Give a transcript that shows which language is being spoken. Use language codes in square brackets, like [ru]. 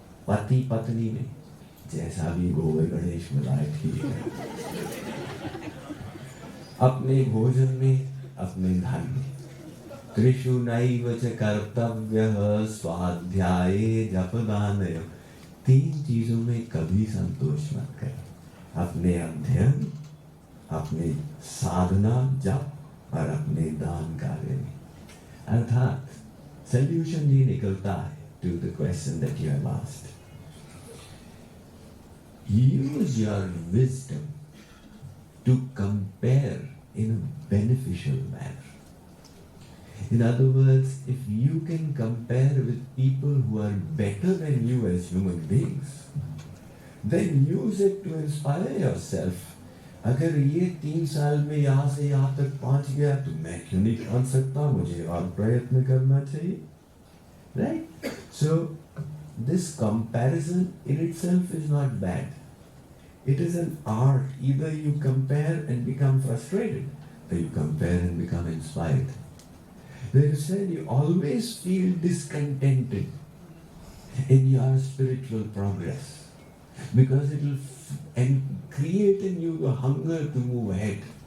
[hi] पति पत्नी में जैसा भी गोबर गणेश मिलाए ठीक है, अपने भोजन में, अपने धन में, [sa] त्रिषु नैव च कर्तव्यः स्वाध्याये जपदानय, [hi] 3 चीजों में कभी संतोष मत करें, अपने अध्ययन, अपने साधना जप और अपने दान कार्य में। अर्थात सॉल्यूशन ये निकलता है [en] to the question that you have asked. Use your wisdom to compare in a beneficial manner. In other words, if you can compare with people who are better than you as human beings, then use it to inspire yourself. [hi] अगर ये 3 साल में यहाँ से यहाँ तक पहुँच गया तो मैं क्यों नहीं पहुँच सकता, मुझे और प्रयत्न करना चाहिए, right? [en] So this comparison in itself is not bad. It is an art. Either you compare and become frustrated, or you compare and become inspired. They said you always feel discontented in your spiritual progress because it will create in you the hunger to move ahead.